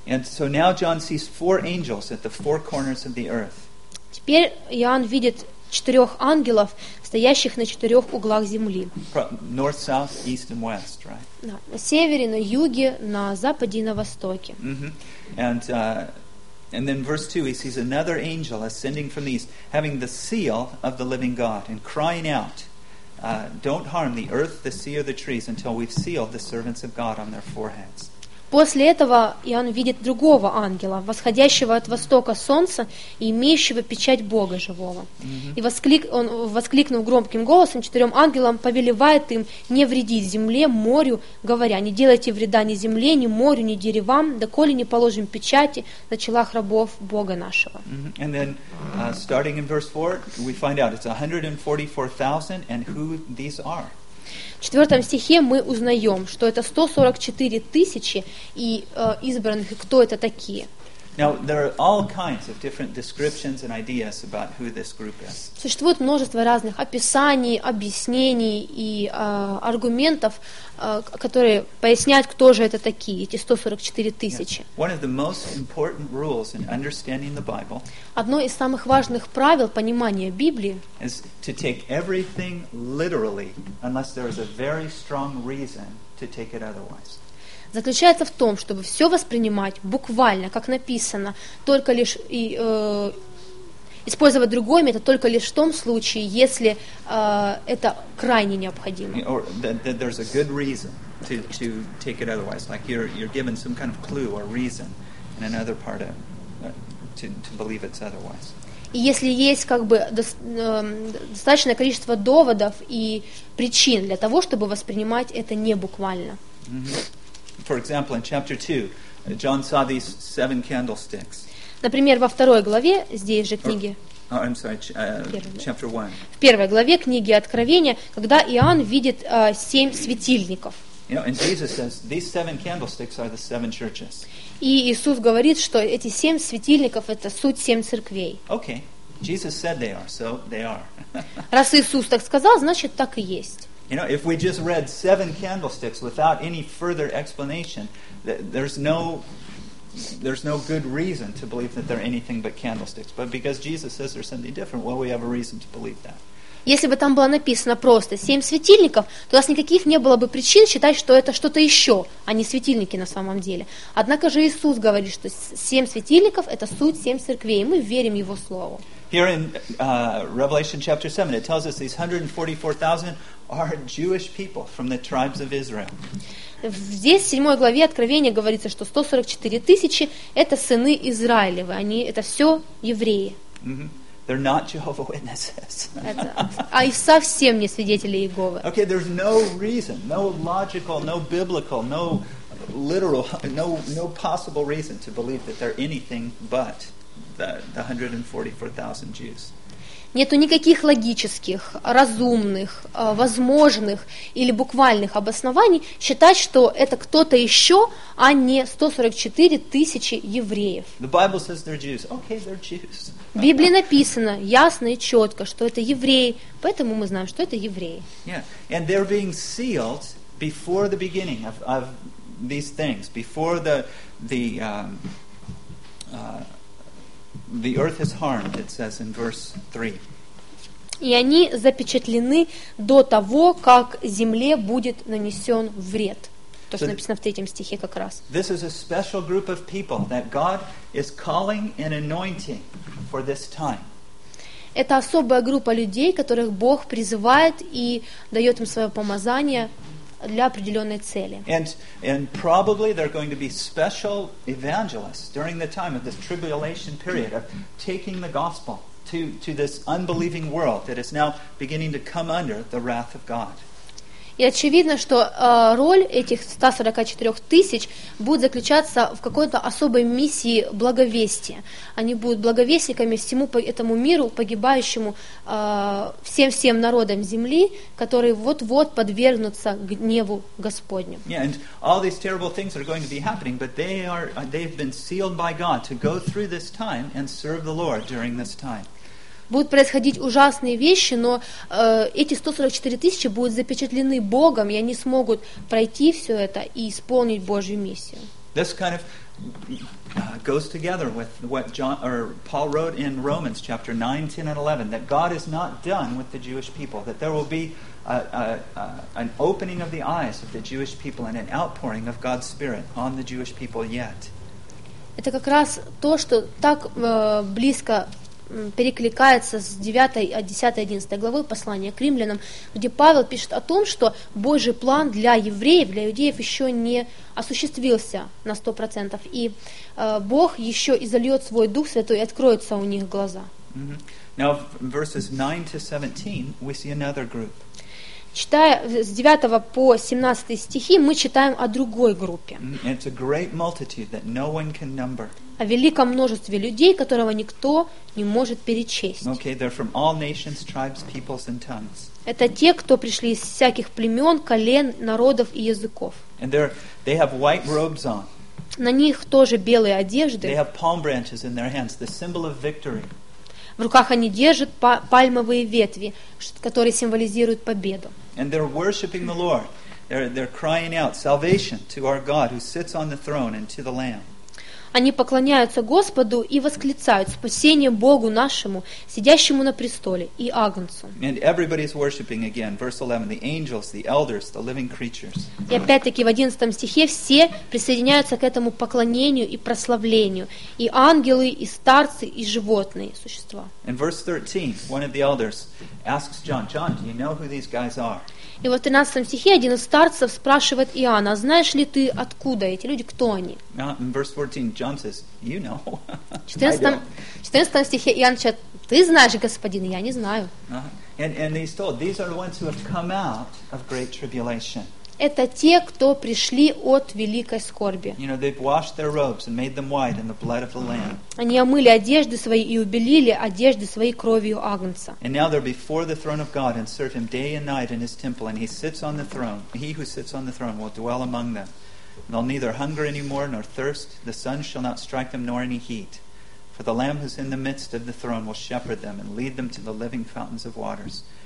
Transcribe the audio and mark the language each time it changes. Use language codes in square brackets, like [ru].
[en] And so now John sees four angels at the four corners of the earth. [ru] Теперь Иоанн видит 4 ангелов, стоящих на 4 углах земли. [en] North, south, east and west, right? [ru] Да, на севере, на юге, на западе и на востоке. [en] And then verse 2, he sees another angel ascending from the east, having the seal of the living God, and crying out, don't harm the earth, the sea, or the trees until we've sealed the servants of God on their foreheads. [ru] После этого Иоанн видит другого ангела, восходящего от востока солнца и имеющего печать Бога живого. Mm-hmm. И воскликнув громким голосом, четырем ангелам повелевает им не вредить земле, морю, говоря, не делайте вреда ни земле, ни морю, ни деревам, доколе не положим печати на челах рабов Бога нашего. Mm-hmm. [en] And then, starting in verse 4, we find out it's 144,000 and who these are. [ru] В 4 стихе мы узнаем, что это 144 тысячи и избранных, и кто это такие. [en] Now, there are all kinds of different descriptions and ideas about who this group is. [ru] Существует множество разных описаний, объяснений и аргументов, которые поясняют, кто же это такие, эти 144 тысячи. [en] Yes. One of the most important rules in understanding the Bible. [ru] Одно из самых важных правил понимания Библии. [en] Is to take everything literally, unless there is a very strong reason to take it otherwise. [ru] Заключается в том, чтобы все воспринимать буквально, как написано, только лишь и использовать другой метод только лишь в том случае, если это крайне необходимо. [en] Or that there's a good reason to take it otherwise, like you're given some kind of clue or reason in another part of to believe it's otherwise. [ru] И если есть как бы достаточное количество доводов и причин для того, чтобы воспринимать это не буквально. Mm-hmm. [en] For example, in chapter 2, John saw these seven candlesticks. [ru] Например, во второй главе здесь же книги. [en] Oh, I'm sorry, chapter 1. [ru] В первой главе книги Откровения, когда Иоанн видит семь светильников. [en] You know, and Jesus says these seven candlesticks are the seven churches. [ru] И Иисус говорит, что эти семь светильников это суть семь церквей. [en] Okay. Jesus said they are, so they are. [ru] Раз Иисус так сказал, значит так и есть. [en] You know, if we just read seven candlesticks without any further explanation, there's no good reason to believe that they're anything but candlesticks. But because Jesus says there's something different, well, we have a reason to believe that. [ru] Если бы там было написано просто семь светильников, то у нас никаких не было бы причин считать, что это что-то еще, а не светильники на самом деле. Однако же Иисус говорит, что семь светильников – это суть семь церквей, и мы верим Его Слову. [en] Here in Revelation chapter 7, it tells us these 144,000 are Jewish people from the tribes of Israel. [ru] Здесь, в 7 главе Откровения, говорится, что 144 тысячи – это сыны Израилевы, они – это все евреи. [en] Mm-hmm. They're not Jehovah's Witnesses. [ru] А и совсем не свидетели Иеговы. [en] Okay, there's no reason, no logical, no biblical, no literal, no possible reason to believe that they're anything but the 144,000 Jews. [ru] Нету никаких логических, разумных, возможных или буквальных обоснований считать, что это кто-то еще, а не 144 тысячи евреев. [en] The Bible says they're Jews. Okay, they're Jews. [ru] В Библии написано ясно и четко, что это евреи, поэтому мы знаем, что это евреи. [en] Yeah. And they're being sealed before the beginning of these things, before the earth is harmed, it says in verse 3. [ru] И они запечатлены до того, как земле будет нанесен вред. То, что написано в третьем стихе как раз. [en] This is a special group of people that God is calling and anointing for this time. [ru] Это особая группа людей, которых Бог призывает и дает им свое помазание для определенной цели. [en] And probably they're going to be special evangelists during the time of this tribulation period of taking the gospel to this unbelieving world that is now beginning to come under the wrath of God. [ru] И очевидно, что роль этих 144 тысяч будет заключаться в какой-то особой миссии благовестия. Они будут благовестниками всему этому миру, погибающему всем-всем народам земли, которые вот-вот подвергнутся гневу Господню. [en] Yeah, and all these terrible things are going to be happening, but they've been sealed by God to go through this time and serve the Lord during this time. [ru] Будут происходить ужасные вещи, но эти 144 тысячи будут запечатлены Богом, и они смогут пройти все это и исполнить Божью миссию. [en] This kind of goes together with what John or Paul wrote in Romans chapter 9, 10, and 11, that God is not done with the Jewish people, that there will be an opening of the eyes of the Jewish people and an outpouring of God's Spirit on the Jewish people yet. [ru] Это как раз то, что так близко перекликается с 9, 10, 11 главой послания к римлянам, где Павел пишет о том, что Божий план для евреев, для иудеев еще не осуществился на 100%, и Бог еще изольет свой Дух Святой и откроется у них глаза. [en] Now, from verses 9 to 17, we see another group. [ru] Читая с 9 по 17 стихи, мы читаем о другой группе. [en] It's a great multitude that no one can number. [ru] О великом множестве людей, которого никто не может перечесть. [en] Okay, they're from all nations, tribes, peoples, and tongues. [ru] Это те, кто пришли из всяких племен, колен, народов и языков. [en] And they have white robes on. [ru] На них тоже белые одежды. [en] They have palm branches in their hands, the symbol of victory. [ru] В руках они держат пальмовые ветви, которые символизируют победу. [en] And they're worshiping the Lord. They're crying out salvation to our God who sits on the throne and to the Lamb. [ru] Они поклоняются Господу и восклицают спасение Богу нашему, сидящему на престоле, и Агнцу. [en] And everybody's worshiping again, verse 11, the angels, the elders, the living creatures. [ru] И опять-таки в 11 стихе все присоединяются к этому поклонению и прославлению, и ангелы, и старцы, и животные, существа. [en] In verse 13, one of the elders asks John, John, do you know who these guys are? [ru] И вот в 13 стихе один из старцев спрашивает Иоанна, знаешь ли ты, откуда эти люди, кто они? [en] In verse 14, John says, you know. [ru] В 14 стихе Иоанн говорит, ты знаешь, господин, я не знаю. [en] And he's told, these are the ones who have come out of great tribulation. [ru] Это те, кто пришли от великой скорби. [en] You know, they've washed their robes and made them white in the blood of the Lamb. [ru] Они омыли одежды свои и убелили одежды свои кровью Агнца. [en] And now they're before the throne of God and serve Him day and night in His temple, and He sits on the throne. He who sits on the throne will dwell among them. They'll neither hunger anymore nor thirst. The sun shall not strike them nor any heat. For the Lamb who's in the midst of the throne will shepherd them and lead them to the living fountains of waters.